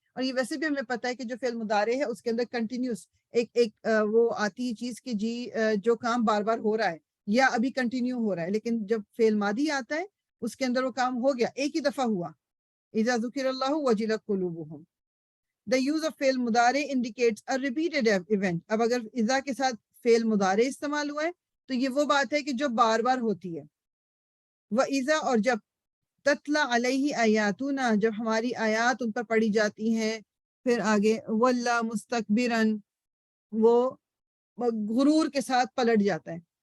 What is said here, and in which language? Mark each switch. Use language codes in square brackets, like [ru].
[ur] اور یہ ویسے بھی ہمیں پتہ ہے کہ جو فعل مضارع ہے اس کے اندر کنٹینیوس ایک وہ آتی ہے چیز کہ جی جو کام بار بار ہو رہا ہے یا ابھی کنٹینیو ہو رہا ہے. لیکن جب فعل ماضی آتا ہے اس کے اندر وہ کام ہو گیا، ایک ہی دفعہ ہوا. [ar] اذا ذکر اللہ وجلت قلوبہم. [en] The use of فعل مضارع indicates a repeated event. [ur] اب اگر اذا کے ساتھ فعل مضارع استعمال ہوا ہے تو یہ وہ بات ہے کہ جو بار بار ہوتی ہے. وَإِذَا، اور جب [ar] تتلا علیہ آیاتنا، [ur] جب ہماری آیات ان پر پڑھی جاتی ہیں. پھر آگے [ar] وَلَّا مُسْتَكْبِرًا، [ur] وہ غرور کے ساتھ پلٹ جاتا ہے.